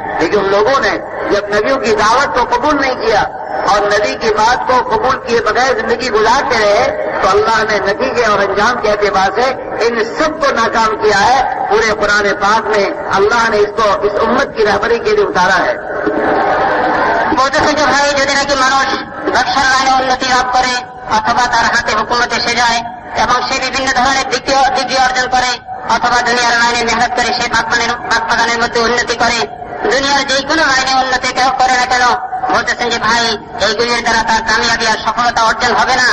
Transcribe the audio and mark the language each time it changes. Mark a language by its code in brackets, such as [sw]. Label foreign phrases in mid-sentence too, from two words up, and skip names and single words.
[ur] لیکن لوگوں نے جب نبیوں کی دعوت کو قبول نہیں کیا، اور نبی کی بات کو قبول کیے بغیر زندگی گزارتے رہے تو اللہ نے نتیجے اور انجام کے اعتبار سے ان سب کو ناکام کیا ہے. پورے قرآن پاک میں اللہ نے اس کو اس امت کی رہبری کے لیے اتارا ہے. [bn] বলতেছে যে ভাই, যদি নাকি মানুষ ব্যবসার লাইনে উন্নতি লাভ করে অথবা তার হাতে হুকুমত এসে যায় এবং সে বিভিন্ন ধরনের ডিগ্রি অর্জন করে অথবা দুনিয়ার লাইনে মেহনত করে সে বাগবাগানের মধ্যে উন্নতি করে, দুনিয়ার যে কোনো লাইনে উন্নতি কেউ করে না কেন, বলতেছেন যে ভাই এইগুলির দ্বারা তার কামিয়াবি আর সফলতা অর্জন হবে না.